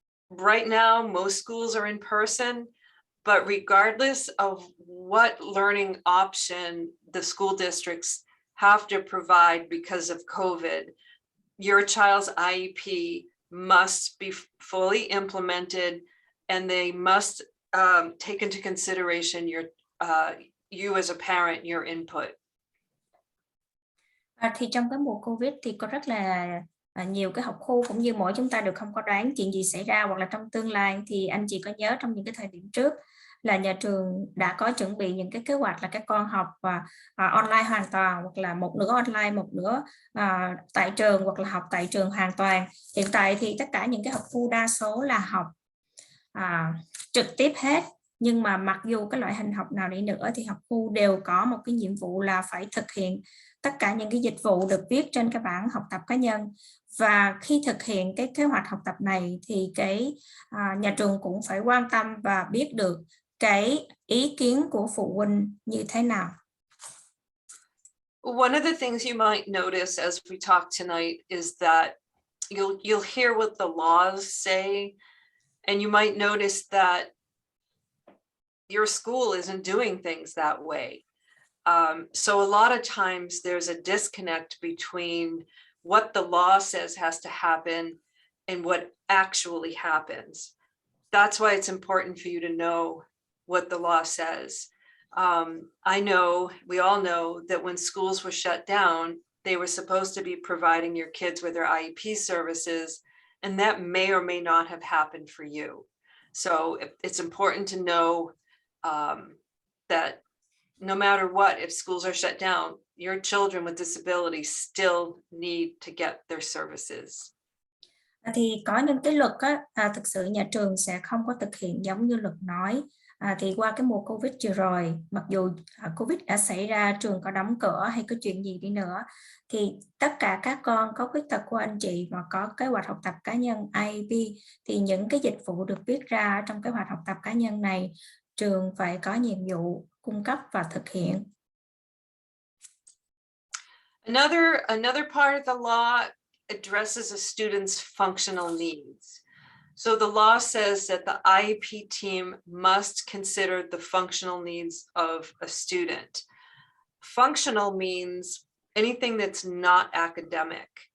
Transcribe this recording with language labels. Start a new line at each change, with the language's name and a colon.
English: Right now, most schools are in person, but regardless of what learning option the school districts have to provide because of COVID, your child's IEP must be fully implemented, and they must take into consideration you as a parent, your input.
Vietnamese: Thì trong cái mùa Covid thì có rất là nhiều cái học khu, cũng như mỗi chúng ta đều không có đoán chuyện gì xảy ra hoặc là trong tương lai, thì anh chị có nhớ trong những cái thời điểm trước là nhà trường đã có chuẩn bị những cái kế hoạch là các con học online hoàn toàn, hoặc là một nửa online, một nửa tại trường, hoặc là học tại trường hoàn toàn. Hiện tại thì tất cả những cái học khu đa số là học trực tiếp hết, nhưng mà mặc dù cái loại hình học nào đi nữa thì học khu đều có một cái nhiệm vụ là phải thực hiện tất cả những cái dịch vụ được viết trên cái bảng học tập cá nhân. Và khi thực hiện cái kế hoạch học tập này thì cái nhà trường cũng phải quan tâm và biết được cái ý kiến của phụ huynh như thế nào.
English: One of the things you might notice as we talk tonight is that you'll hear what the laws say, and you might notice that your school isn't doing things that way. So a lot of times there's a disconnect between what the law says has to happen and what actually happens. That's why it's important for you to know what the law says. I know, we all know that when schools were shut down, they were supposed to be providing your kids with their IEP services, and that may or may not have happened for you. So it's important to know that no matter what, if schools are shut down, your children with disabilities still need to get their services.
Vietnamese: Thì có những cái luật á, thực sự nhà trường sẽ không có thực hiện giống như luật nói. Thì qua cái mùa Covid vừa rồi, mặc dù Covid đã xảy ra, trường có đóng cửa hay có chuyện gì đi nữa, thì tất cả các con có khuyết tật của anh chị mà có kế hoạch học tập cá nhân IEP, thì những cái dịch vụ được viết ra trong kế hoạch học tập cá nhân này, trường phải có nhiệm vụ cung cấp và thực hiện.
English: Another part of the law addresses a student's functional needs. So the law says that the IEP team must consider the functional needs of a student. Functional means anything that's not academic.